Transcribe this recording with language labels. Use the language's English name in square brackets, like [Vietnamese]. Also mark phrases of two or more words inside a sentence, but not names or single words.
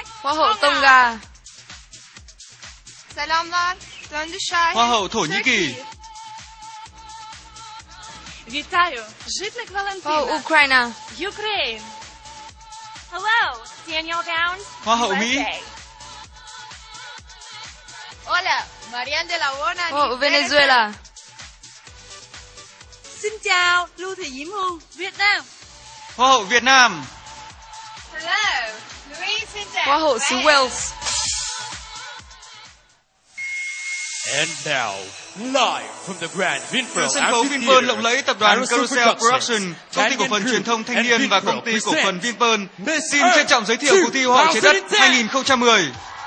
[Vietnamese] Hoa hậu Tonga. [Turkish] Selamlar, Döndü Şahin. [Vietnamese] Hoa hậu Thổ Nhĩ Kỳ. [Ukrainian] Вітаю, житник Валентина. [Vietnamese] Hoa hậu Ukraine. [English] Ukraine. Hello, Daniel Downs. [Vietnamese] Hoa hậu Mỹ. [Spanish] USA. Hola, Marian de la Bona. [Vietnamese] Hoa hậu Venezuela. Xin chào, Lưu Thị Diễm Hương, Việt Nam. Hoa hậu Việt Nam. [English] Hello, Louise Sinter. [Vietnamese] Hoa hậu xứ Wales. [English] And now, live from the Grand [Vietnamese] Từ Vinpearl sân khấu Vinpearl lộng lẫy, tập đoàn Carousel Production, công ty cổ phần Canyon truyền thông Thanh and niên và Vinpearl công ty cổ phần present Vinpearl Miss xin trân trọng giới thiệu cuộc thi Hoa hậu trái đất 2010. 2010.